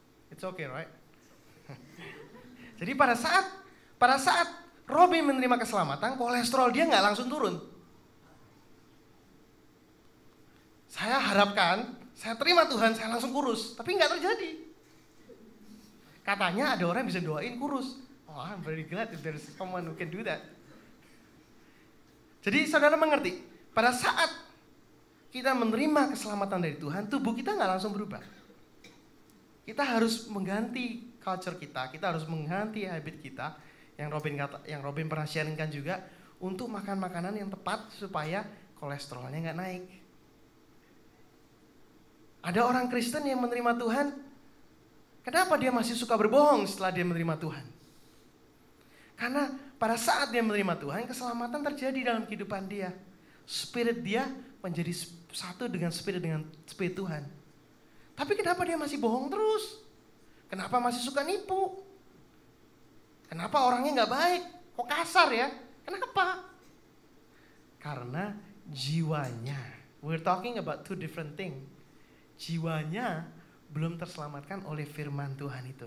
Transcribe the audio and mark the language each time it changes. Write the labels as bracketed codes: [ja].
[en] It's okay, right? [id] Jadi pada saat Robin menerima keselamatan, kolesterol dia nggak langsung turun. Saya harapkan, saya terima Tuhan, saya langsung kurus. Tapi nggak terjadi. Katanya ada orang yang bisa doain kurus. [en] Oh, I'm very glad if there's someone who can do that. [id] Jadi saudara mengerti, pada saat kita menerima keselamatan dari Tuhan, tubuh kita nggak langsung berubah. Kita harus mengganti culture kita harus mengganti habit kita, yang Robin pernah sharingkan juga, untuk makan makanan yang tepat supaya kolesterolnya nggak naik. Ada orang Kristen yang menerima Tuhan, kenapa dia masih suka berbohong setelah dia menerima Tuhan? Karena pada saat dia menerima Tuhan, keselamatan terjadi dalam kehidupan dia. Spirit dia menjadi satu dengan spirit Tuhan. Tapi kenapa dia masih bohong terus? Kenapa masih suka nipu? Kenapa orangnya nggak baik? Kok kasar ya? Kenapa? Karena jiwanya. [en] We're talking about two different things. [id] Jiwanya belum terselamatkan oleh firman Tuhan itu.